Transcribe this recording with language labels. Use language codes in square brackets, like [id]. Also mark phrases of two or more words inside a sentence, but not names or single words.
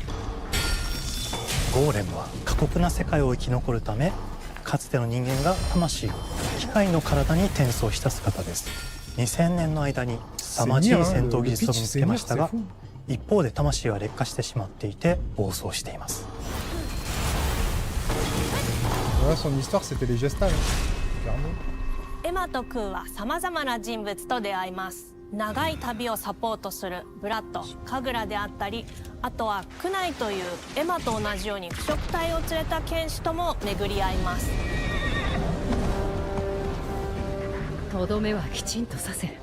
[ja] ゴーレムは過酷な世界を生き残るため、かつての人間が魂を機械の体に転送した姿です。2000年の間に凄まじい戦闘技術を見つけましたが、一方で魂は劣化してしまっていて暴走しています。 [fr] Son histoire, c'était les gestales. [ja] エマとクーはさまざまな人物と出会います。長い旅をサポートするブラッド、カグラであったり、あとはクナイというエマと同じように腐食体を連れた剣士とも巡り合います。とどめはきちんとさせる。